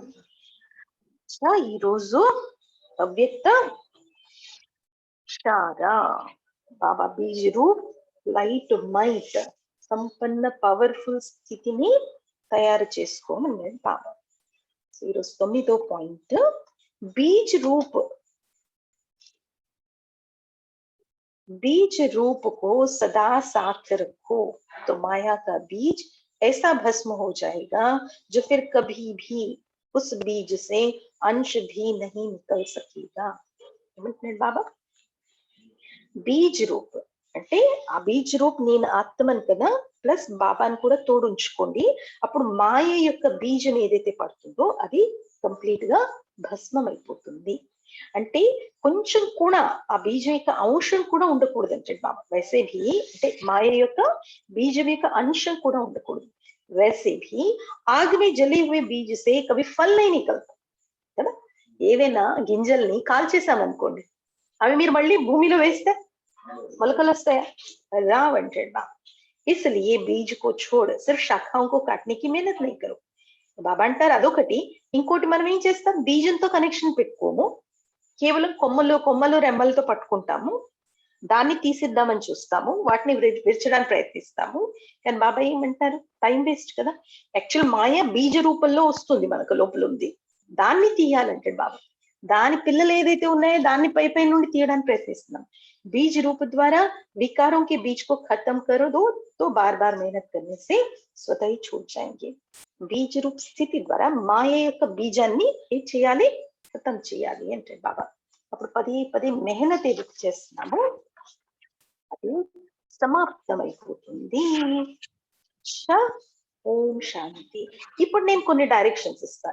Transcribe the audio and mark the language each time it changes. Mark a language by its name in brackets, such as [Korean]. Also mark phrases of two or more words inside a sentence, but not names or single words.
[Telugu] ఈ రోజు అవ్యక్త శారా బాబా [Hindi] बीज रूप [English] light might [Telugu] సంపన్న పవర్ఫుల్ స్థితిని తయారు చేసుకోమన్నాడు బాబా. ఈరోజు 9వ పాయింట్, [Hindi] बीज रूप. बीज रूप को सदा साथ रखो तो माया का बीज ऐसा भस्म हो जाएगा जो फिर कभी भी उस बीज से अंश भी नहीं निकल सकेगा. बाबा बीज रूप [Telugu] అంటే ఆ బీజ్ రూప్ నేను ఆత్మను కదా, ప్లస్ బాబాను కూడా తోడుంచుకోండి. అప్పుడు మాయ యొక్క బీజం ఏదైతే పడుతుందో అది కంప్లీట్ గా భస్మం అయిపోతుంది. అంటే కొంచెం కూడా ఆ బీజం యొక్క అంశం కూడా ఉండకూడదు అంటే బాబా. [Hindi] वैसे भी [Telugu] అంటే మాయ యొక్క బీజం యొక్క అంశం కూడా ఉండకూడదు. [Hindi] वैसे भी आग में जले हुए बीज से कभी फल नहीं निकलता కదా. [Telugu] ఏవైనా గింజల్ని కాల్చేసామనుకోండి, అవి మీరు మళ్ళీ భూమిలో వేస్తే మొలకలు వస్తాయా? రావంటాడు బాబా. [Hindi] इसलिए बीज को छोड़ सिर्फ शाखाओं को काटने की मेहनत नहीं करो. [Telugu] బాబా అంటారు అదొకటి. ఇంకోటి మనం ఏం చేస్తాం, బీజంతో కనెక్షన్ పెట్టుకోము, కేవలం కొమ్మలు రెమ్మలతో పట్టుకుంటాము, దాన్ని తీసిద్దామని చూస్తాము, వాటిని విరచడానికి ప్రయత్నిస్తాము. కానీ బాబా ఏమంటారు, టైం వేస్ట్ కదా. యాక్చువల్ మాయ బీజ రూపంలో వస్తుంది, మనకు లోపల ఉంది, దాన్ని తీయాలంటాడు బాబా. దాని పిల్లలు ఏదైతే ఉన్నాయో దాన్ని పై నుండి తీయడానికి ప్రయత్నిస్తున్నాం. [Hindi] बीज रूप द्वारा विकारों के बीज को खत्म कर दो तो बार बार मेहनत करने से स्वतः ही छूट जाएंगे. बीज रूप [Telugu] స్థితి ద్వారా మాయ యొక్క బీజాన్ని ఏం చేయాలి, ఖతం చేయాలి అంటే బాబా. అప్పుడు పదే మెహనత్ ఏదైతే చేస్తున్నామో అది సమాప్తమైపోతుంది. ఓం శాంతి. ఇప్పుడు నేను కొన్ని డైరెక్షన్స్ ఇస్తాను.